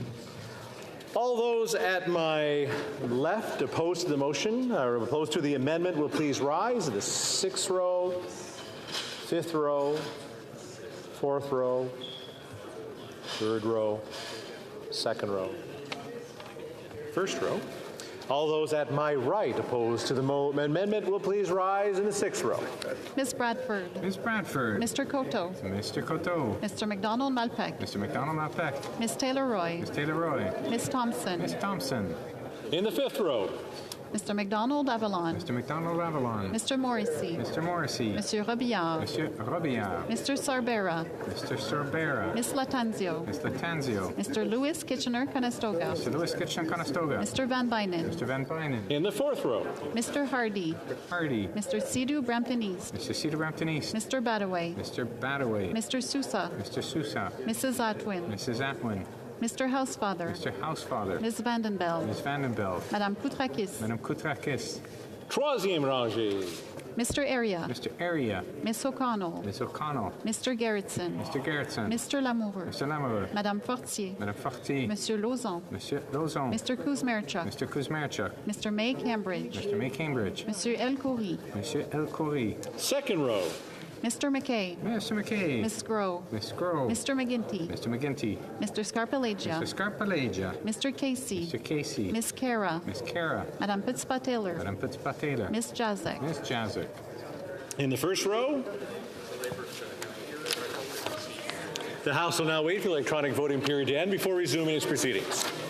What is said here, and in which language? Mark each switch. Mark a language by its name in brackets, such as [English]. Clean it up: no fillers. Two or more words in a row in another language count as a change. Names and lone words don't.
[English] All those at my left opposed to the motion, or opposed to the amendment, will please rise in the sixth row, fifth row, fourth row, third row, second row, first row. All those at my right opposed to the amendment will please rise in the 6th row. Ms. Bradford. Ms. Bradford. Mr. Coteau. Mr. Coteau. Mr. McDonald-Malpeque. Mr. McDonald-Malpeque. Ms. Taylor-Roy. Ms. Taylor-Roy. Ms. Thompson. Ms. Thompson. In the 5th row. Mr. McDonald-Avalon. Mr. McDonald-Avalon. Mr. Morrissey. Mr. Morrissey. Monsieur Robillard. Monsieur Robillard. Mr. Sorbera. Mr. Sorbera. Ms. Latanzio. Ms. Latanzio. Mr. Lewis Kitchener-Conestoga. Mr. Lewis Kitchener-Conestoga. Mr. Van Bynen. Mr. Van Bynen. In the 4th row. Mr. Hardy. Hardy. Mr. Sidhu Brampton East. Mr. Cedar Brampton East. Mr. Badaway. Mr. Badaway. Mr. Sousa. Mr. Sousa. Mrs. Atwin. Mrs. Atwin. Mr. Housefather. Mr. Housefather. Ms. Vandenbeld. Ms. Vandenbeld. Madame Koutrakis. Madame Koutrakis. [French] Troisième rangée. [English] Mr. Area. Mr. Area. Ms. O'Connell. Ms. O'Connell. Mr. Gerritsen. Mr. Gerritsen. Mr. Lamoureux. Mr. Lamoureux. Madame Fortier. Madame Fortier. Monsieur Lauzon. Monsieur Lauzon. Mr. Kuzmerchuk. Mr. Kuzmerchuk. Mr. May Cambridge. Mr. May Cambridge. Monsieur El Khoury. Monsieur El Khoury. 2nd row. Mr. McKay. Mr. McKay. Ms. Groh. Ms. Groh. Mr. McGinty. Mr. McGinty. Mr. Scarpalagia. Mr. Scarpalagia. Mr. Casey. Mr. Casey. Ms. Kara. Miss Kara. Madame Putzpa-Taylor. Madame Putzpa-Taylor. Ms. Jazek. Miss Jazek. In the 1st row. The House will now wait for the electronic voting period to end before resuming its proceedings.